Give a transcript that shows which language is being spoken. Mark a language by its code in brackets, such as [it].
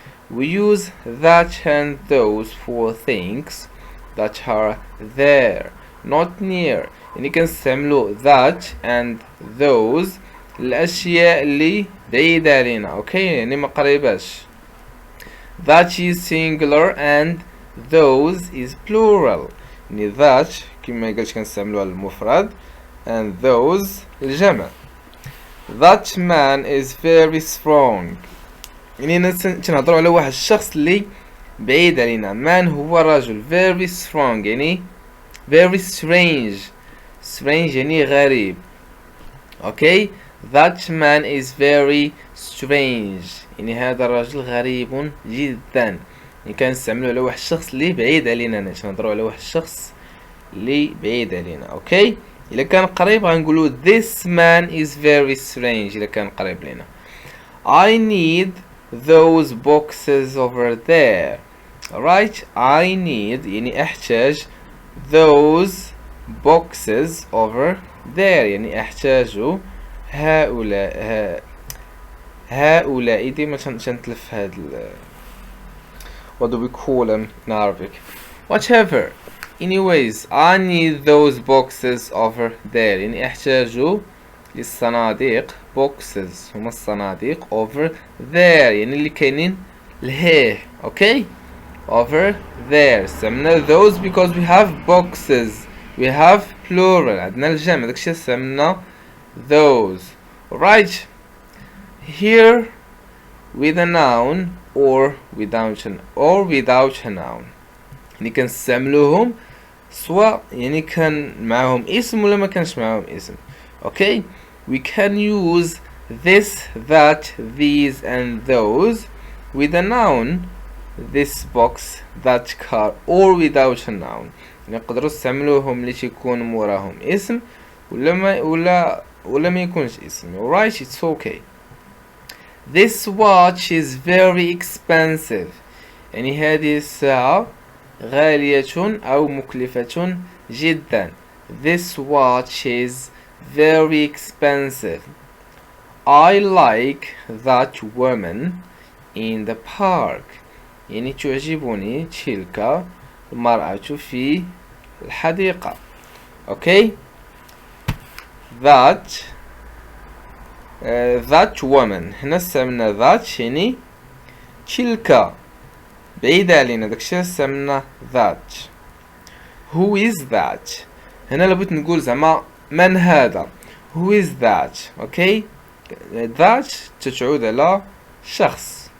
[en] we use that and those for things that are there not near [ar] يعني كنستعملو [en] that and those [ar] الأشياء اللي بعيدة علينا. اوكي يعني ما قريباش. [en] that is singular and those is plural يعني that [ar] كما قلت كنستعملوها للمفرد [en] and those الجمع. that man is very strong [ar] يعني تنهضروا على واحد الشخص اللي بعيد علينا. man هو رجل. [en] very strong يعني very strange. [ar] strange يعني غريب. okay, [en] that man is very strange [ar] يعني هذا الرجل غريب جدا يعني كنستعملو على واحد الشخص اللي بعيد علينا. نهضروا على واحد الشخص اللي بعيد علينا. اوكي الا كان قريب غنقولوا [en] this man is very strange [ar] الا كان قريب لينا. [en] I need those boxes over there. alright, I need يعني احتاج those boxes over there [ar] يعني احتاج هؤلاء هؤلاء ديما تنتلف هاد [en] what do we call them in Arabic. Whatever. Anyways, I need those boxes over there. [ar] يعني احتاج للصناديق boxes هما الصناديق [en] over there [ar] يعني اللي كاينين لهيه. [en] okay over there استعملنا those because we have boxes, we have plural [ar] عندنا الجمع داكشي استعملنا [en] those. Right, here with a noun [ar] or without a noun يعني كنستعملوهم سواء يعني كان معاهم اسم ولا ما كانش معاهم اسم. [en] Okay we can use this, that, these and those with a noun, this box, that car, or without a noun. [ar] نقدروا نستعملوهم اللي تيكون موراهم اسم ولا ما يكونش اسم. [en] Alright, it's okay. This watch is very expensive. [ar] يعني هذه الساعة غالية أو مكلفة جدا. [en] This watch is very expensive. I like that woman in the park. [ar] يعني تعجبني تلك المرأة في الحديقة. [en] Okay, that woman [ar] هنا استعملنا that يعني تلك بعيدة علينا داكشي استعملنا that. [en] Who is that؟ [ar] هنا لابد نقول زعما من هذا. [en] Who is that؟ okay that [ar] تتعود على شخص.